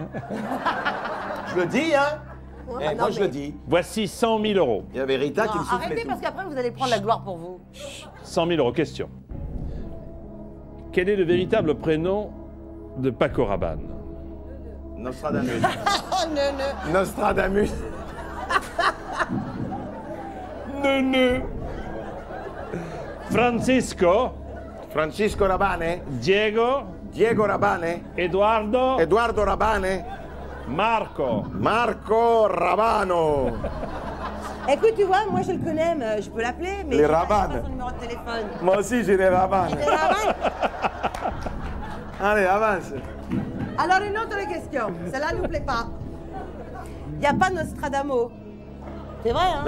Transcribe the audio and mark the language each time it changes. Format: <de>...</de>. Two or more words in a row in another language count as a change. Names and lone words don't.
<fr>Je le dis, hein. Ouais, Moi, non, je mais- le dis. Voici 100 000 euros. Il y avait Rita qui Non, me soufflait arrêtez tout. parce qu'après vous allez prendre la gloire pour vous. 100 000 euros. Question. Quel est le véritable prénom de Paco Rabanne? Nostradamus. Oh non, non. Nostradamus. Nene. Francisco, Francisco Rabane. Diego, Diego Rabane. Eduardo, Eduardo Rabane. Marco. Marco Rabano. Écoute, tu vois, moi je le connais, mais je peux l'appeler, mais Les j'ai pas Rabannes. son numéro de téléphone. Moi aussi, j'ai les Rabanes. Il est Rabanne. Allez, avance. Alors une autre question, celle-là ne nous plaît pas. Il n'y a pas Nostradamus. C'est vrai, hein?</fr>